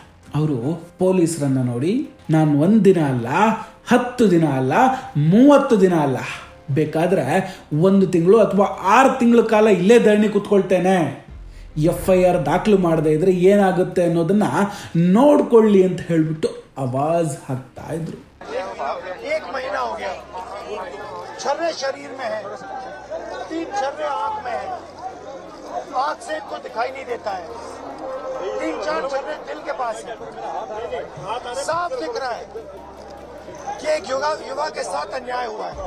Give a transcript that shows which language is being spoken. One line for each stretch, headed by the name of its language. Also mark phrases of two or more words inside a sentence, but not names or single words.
Kannada: ಅವರು ಪೊಲೀಸರನ್ನ ನೋಡಿ, ನಾನು 1 ದಿನ ಅಲ್ಲ, 10 ದಿನ ಅಲ್ಲ, 30 ದಿನ ಅಲ್ಲ, ಬೇಕಾದ್ರೆ 1 ತಿಂಗಳು ಅಥವಾ 6 ತಿಂಗಳ ಕಾಲ ಇಲ್ಲೇ ಧರಣಿ ಕೂತ್ಕೊಳ್ತೇನೆ, FIR ದಾಖಲು ಮಾಡದೇ ಇದ್ರೆ ಏನಾಗುತ್ತೆ ಅನ್ನೋದನ್ನ ನೋಡ್ಕೊಳ್ಳಿ ಅಂತ ಹೇಳ್ಬಿಟ್ಟು ಆವಾಜ್ ಹಾಕ್ತಾ ಇದ್ರು.
Hindi: छर्रे शरीर में है, 3 छर्रे आंख में है, आंख से इनको दिखाई नहीं देता है, 3-4 छर्रे दिल के पास है, साफ दिख रहा है कि एक युवा के साथ अन्याय हुआ है.